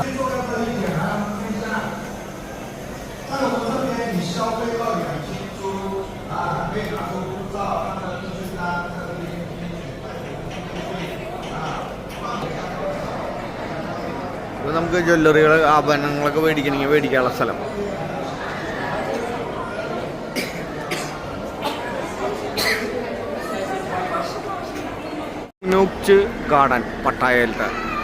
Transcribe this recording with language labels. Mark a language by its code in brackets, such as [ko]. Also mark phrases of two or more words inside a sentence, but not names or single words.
[zh] 最重要的一点还要看一下，在我们这边你消费到2斤猪啊，可以拿出护照、那个地税单、那个 [ml] നമുക്ക് ജ്വല്ലറികൾ, ആഭരണങ്ങളൊക്കെ മേടിക്കണമെങ്കിൽ മേടിക്കാനുള്ള സ്ഥലം. നൂക്ച് ഗാർഡൻ പട്ടായയിലത്തെ.